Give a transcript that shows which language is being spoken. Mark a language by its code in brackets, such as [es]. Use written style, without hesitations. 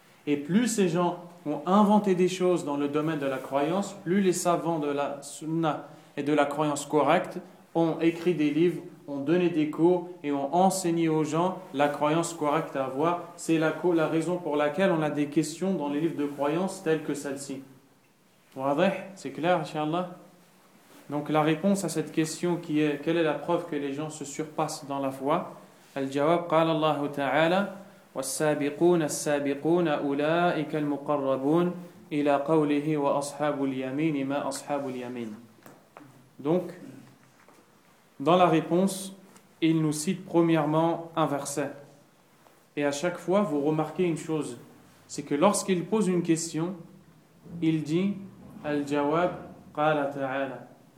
[fr] Et plus ces gens ont inventé des choses dans le domaine de la croyance, plus les savants de la sunna et de la croyance correcte ont écrit des livres, ont donné des cours et ont enseigné aux gens la croyance correcte à avoir. C'est la raison pour laquelle on a des questions dans les livres de croyance tels que celle-ci. C'est clair, inshallah. Donc la réponse à cette question qui est quelle est la preuve que les gens se surpassent dans la foi? [ar] Al-jawab, qala Allah ta'ala, وَالسَّابِقُونَ السَّابِقُونَ أُولَٰئِكَ الْمُقَرَّبُونَ إِلَى قَوْلِهِ وَأَصْحَابُ الْيَمِينِ مَا أَصْحَابُ الْيَمِينِ. [fr] Donc, dans la réponse, il nous cite premièrement un verset. Et à chaque fois, vous remarquez une chose. C'est que lorsqu'il pose une question, il dit « [ar] Al-jawab, qala ta'ala ».